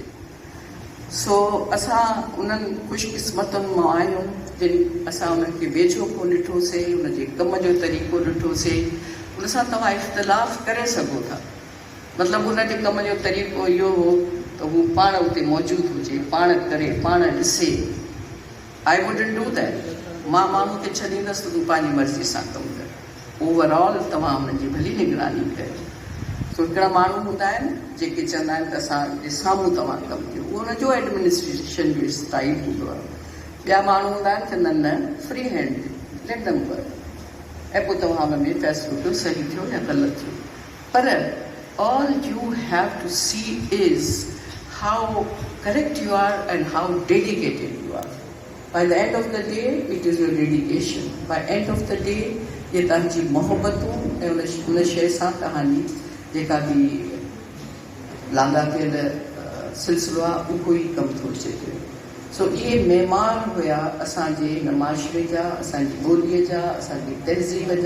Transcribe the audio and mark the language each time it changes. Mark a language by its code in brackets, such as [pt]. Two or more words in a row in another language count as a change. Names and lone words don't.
[sd] सो असां उन्हनि ख़ुशकिस्मतुनि मां आहियूं जिन असां उन्हनि खे वेझो को ॾिठोसीं, उनजे कम जो तरीक़ो ॾिठोसीं। उन सां तव्हां इख़्तिलाफ़ करे सघो था, मतिलबु हुनजे कम जो तरीक़ो इहो हो त हू पाण उते मौजूदु हुजे, पाण करे, पाण ॾिसे। [en] I wouldn't do that. [sd] मां माण्हू खे छॾींदसि त तूं पंहिंजी मर्ज़ी सां कमु कर। ओवरऑल तव्हां हुनजी भली निगरानी कयो। सो हिकिड़ा माण्हू हूंदा आहिनि जेके चवंदा आहिनि त असांजे साम्हूं तव्हां कमु कयो, उहो हुनजो एडमिनिस्ट्रेशन जो स्टाइल हूंदो आहे। ॿिया माण्हू हूंदा आहिनि चवंदा आहिनि न [en] free hand let them work, [sd] ऐं पोइ तव्हां हुन में फ़ैसिलो कयो सही थियो या ग़लति थियो। [en] पर all you have to see is how correct you are and how dedicated you are. By the end of the day, it is your dedication. By end of the day, [sd] ये तव्हांजी मोहबतूं ऐं उन शइ सां तव्हांजी जेका बि लांदा थियल सिलसिलो आहे उहो ई कमु थो अचे पियो। सो इहे महिमान हुया असांजे हिन माशरे जा, असांजी ॿोलीअ जा, असांजी तहज़ीब जा।